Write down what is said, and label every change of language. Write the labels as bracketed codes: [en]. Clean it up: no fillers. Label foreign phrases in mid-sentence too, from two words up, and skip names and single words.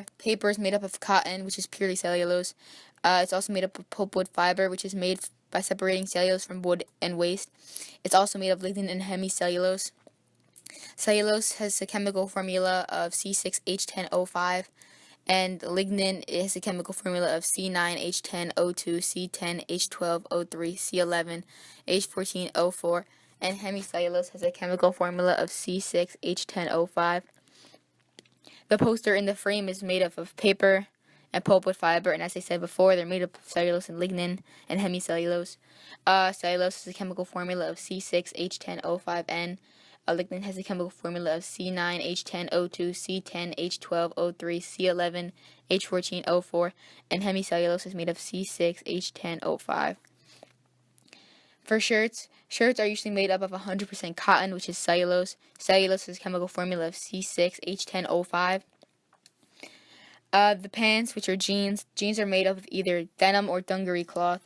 [en] Paper is made up of cotton, which is purely cellulose. It's also made up of pulpwood fiber, which is made by separating cellulose from wood and waste. It's also made of lignin and hemicellulose. Cellulose has a chemical formula of C6H10O5, and lignin has a chemical formula of C9H10O2, C10H12O3, C11H14O4, and hemicellulose has a chemical formula of C6H10O5. The poster in the frame is made up of paper and pulpwood fiber, and as I said before, they're made up of cellulose and lignin and hemicellulose. Cellulose has a chemical formula of C6H10O5N. Lignin has a chemical formula of C9H10O2, C10H12O3, C11H14O4, and hemicellulose is made of C6H10O5. For shirts are usually made up of 100% cotton, which is cellulose. Cellulose has a chemical formula of C6H10O5. The pants, which are jeans are made up of either denim or dungaree cloth.